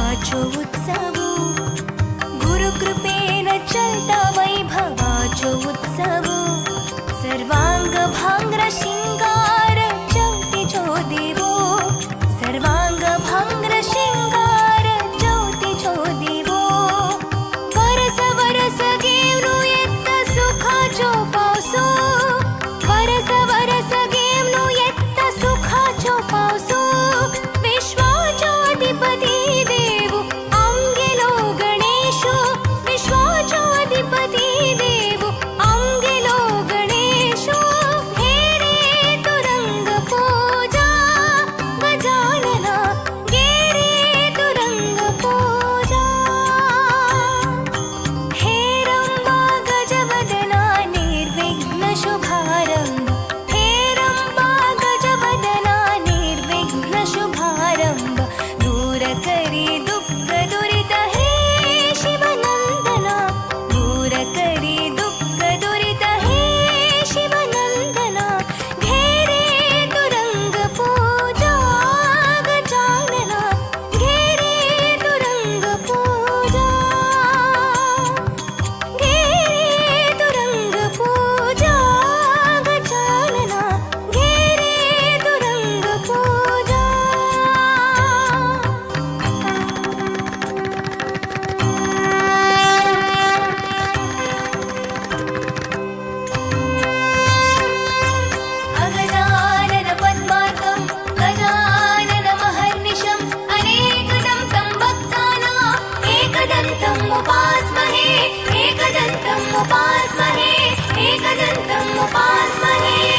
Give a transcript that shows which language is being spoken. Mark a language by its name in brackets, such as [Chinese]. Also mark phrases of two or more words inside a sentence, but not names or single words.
[Konkani] वैभवाचो उत्सवो गुरुकृपेण चलता वैभवाचो उत्सवो सर्वांग भांग्र शिंगार ज्योतिचो देवो सर्वांग भांग्र शिंगार ज्योतिचो देवो वरस वरस गेवनु येत्त सुखाचो पावसो वरस वरस गेवनु येत्त सुखाचो पावसो विश्वाचो अधिपती देवो आमगेलो गणेशो विश्वाचो अधिपती देवो आमगेलो गणेशो हे रे तुरंग पूजा गजानना गे रे तुरंग पूजा हे रंबा गजवदना निर्विघ्न शुभारंभ हे रंबा गजवदना निर्विघ्न शुभारंभ दूर करी दुःख दुरित हे शिवनंदना दूर करी दुःख दुरित हे शिवनंदना घे रे तुरंग पूजा गजानना घे रे तुरंग पूजा घे रे तुरंग पूजा गजानना घे रे तुरंग पूजा [Sanskrit] अगजानन पद्मार्कं गजानन महर्निशम् अनेकदं तं भक्तानां एकदन्तम् उपास्महे एकदन्तम् उपास्महे एकदन्तम् उपास्महे